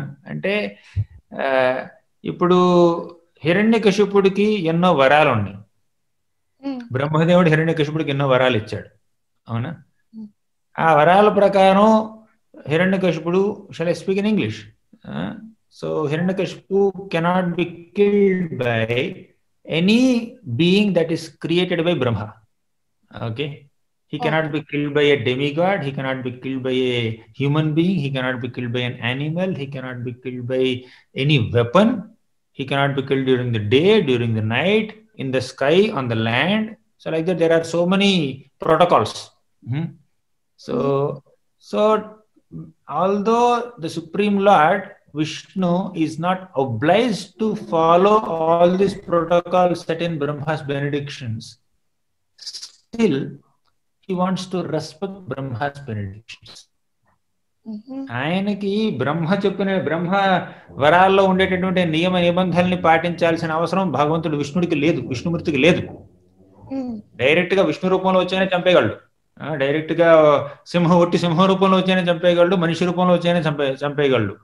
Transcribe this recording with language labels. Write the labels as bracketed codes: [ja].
[te] అంటే ఇప్పుడు హిరణ్యకశిపుడికి ఎన్నో వరాలు ఉన్నాయి. బ్రహ్మదేవుడు హిరణ్యకశిపుడికి ఎన్నో వరాలు ఇచ్చాడు, అవునా? ఆ వరాల ప్రకారం హిరణ్యకశిపుడు, [en] shall I speak in English? So Hiranyakashipu cannot be killed by any being that is created by Brahma. Okay, he cannot be killed by a demigod, he cannot be killed by a human being, he cannot be killed by an animal, he cannot be killed by any weapon, he cannot be killed during the day, during the night, in the sky, on the land. So like that there are so many protocols. So although the Supreme Lord Vishnu is not obliged to follow all these protocols set in Brahma's benedictions, still he wants to respect Brahma's benedictions. [te] ఆయనకి బ్రహ్మ వరాల్లో ఉండేటటువంటి నియమ నిబంధనల్ని పాటించాల్సిన అవసరం భగవంతుడు విష్ణుమూర్తికి లేదు. Direct గా విష్ణు రూపంలో వచ్చాయని చంపేయగలడు, డైరెక్ట్ గా సింహ రూపంలో వచ్చాయని చంపేయగలడు, మనిషి రూపంలో వచ్చాయని చంపేయగలడు.